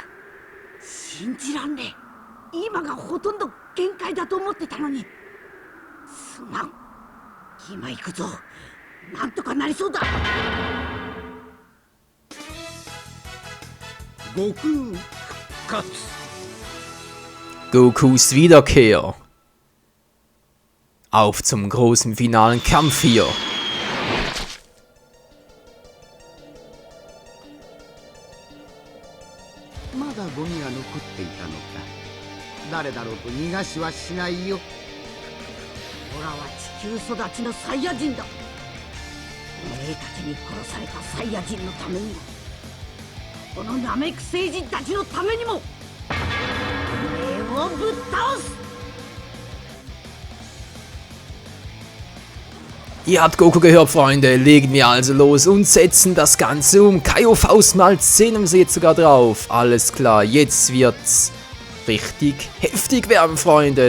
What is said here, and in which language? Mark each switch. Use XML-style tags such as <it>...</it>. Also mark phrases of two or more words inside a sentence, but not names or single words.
<ja>信じらんねえ。今がほとんど限界だと思ってたのに。すまん。今行くぞ。なんとかなりそうだ。悟空復活。</ja> <de>Gokus Wiederkehr. Auf zum großen finalen Kampf hier.</de> <ja>Da ゴミが残っていたのか。誰だろうと逃がしはしないよ。オラは地球育ちのサイヤ人だ。おめえたちに殺されたサイヤ人のためにも、このナメック星人たちのためにも、おめえをぶっ倒す。</ja> <de>Ihr habt Goku gehört, Freunde. Legen wir also los und setzen das Ganze um. Kaio Faustmalz sehen wir jetzt sogar drauf. Alles klar, jetzt wird's richtig heftig werden, Freunde.</de>